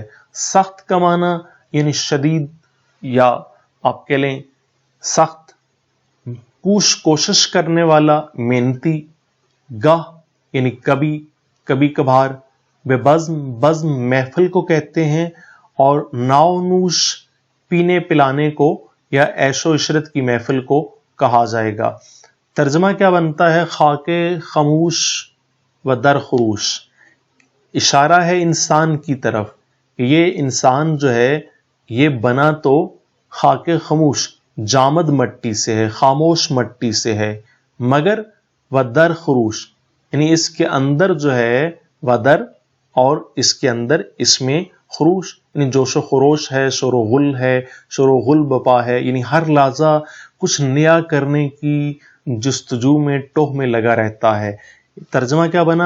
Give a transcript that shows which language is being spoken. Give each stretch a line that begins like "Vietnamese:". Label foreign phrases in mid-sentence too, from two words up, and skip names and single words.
Urdu: سخت کا معنی یعنی شدید یا آپ کہہ لیں سخت، کوشش کرنے والا، محنتی۔ گاہ یعنی کبھی، کبھی کبھار۔ بے بزم، بزم محفل کو کہتے ہیں، اور ناؤ نوش پینے پلانے کو یا عیش و عشرت کی محفل کو کہا جائے گا۔ ترجمہ کیا بنتا ہے؟
Persian: خاک خاموش و در خروش،
Urdu: اشارہ ہے انسان کی طرف کہ یہ انسان جو ہے یہ بنا تو
Persian: خاک خاموش،
Urdu: جامد مٹی سے ہے، خاموش مٹی سے ہے، مگر
Persian: و در خروش
Urdu: یعنی اس کے اندر جو ہے
Persian: و در،
Urdu: اور اس کے اندر اس میں خروش یعنی جوش و خروش ہے، شور و غل ہے، شور و غل بپا ہے، یعنی ہر لحظہ کچھ نیا کرنے کی جستجو میں، ٹوہ میں لگا رہتا ہے۔ ترجمہ کیا بنا؟